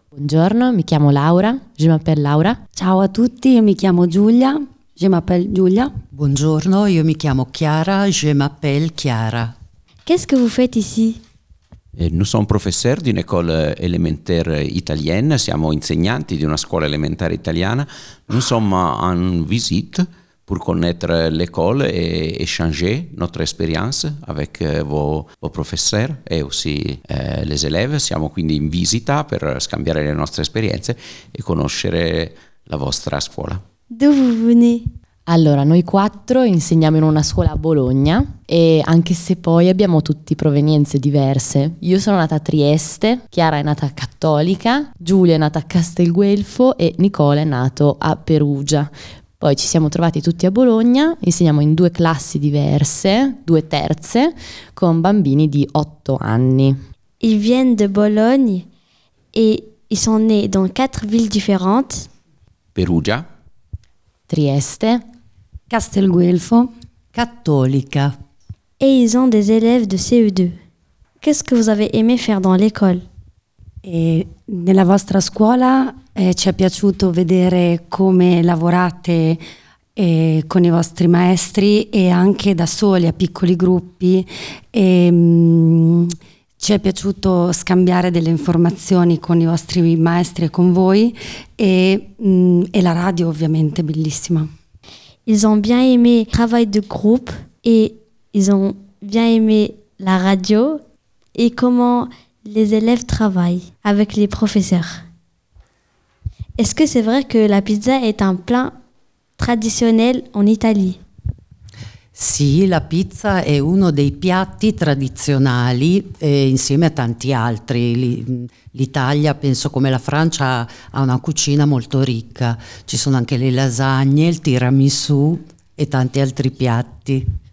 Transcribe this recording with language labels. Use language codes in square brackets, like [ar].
[it] Buongiorno, mi chiamo Laura. [fr] Je m'appelle Laura. [it] Ciao a tutti, io mi chiamo Giulia. [fr] Je m'appelle Giulia. [it] Buongiorno, io mi chiamo Chiara. [fr] Je m'appelle Chiara. Qu'est-ce que vous faites ici? Nous sommes professeurs d'une école élémentaire italienne, [it] siamo insegnanti di una scuola elementare italiana. [fr] Nous sommes en visite pour connaître l'école et échanger notre expérience avec vos professeurs et aussi les élèves. [it] Siamo quindi in visita per scambiare le nostre esperienze e conoscere la vostra scuola. [fr] D'où vous venez? [it] Allora, noi quattro insegniamo in una scuola a Bologna e anche se poi abbiamo tutti provenienze diverse. Io sono nata a Trieste, Chiara è nata cattolica, Giulia è nata a Castelguelfo e Nicola è nato a Perugia. Poi ci siamo trovati tutti a Bologna, insegniamo in due classi diverse, due terze, con bambini di 8 anni. [fr] Ils viennent de Bologne e ils sont nés dans quatre villes différentes. Perugia. Trieste, Castelguelfo, Cattolica. Et ils ont des élèves de CE2. Qu'est-ce que vous avez aimé faire dans l'école? [it] Et nella vostra scuola ci è piaciuto vedere come lavorate con i vostri maestri e anche da soli a piccoli gruppi. Ci è piaciuto scambiare delle informazioni con i vostri maestri e con voi e la radio ovviamente bellissima. [fr] Ils ont bien aimé le travail de groupe et ils ont bien aimé la radio et comment les élèves travaillent avec les professeurs. Est-ce que c'est vrai que la pizza est un plat traditionnel en Italie? [it] Sì, la pizza è uno dei piatti tradizionali insieme a tanti altri. L'Italia, penso come la Francia, ha una cucina molto ricca. Ci sono anche le lasagne, il tiramisù e tanti altri piatti.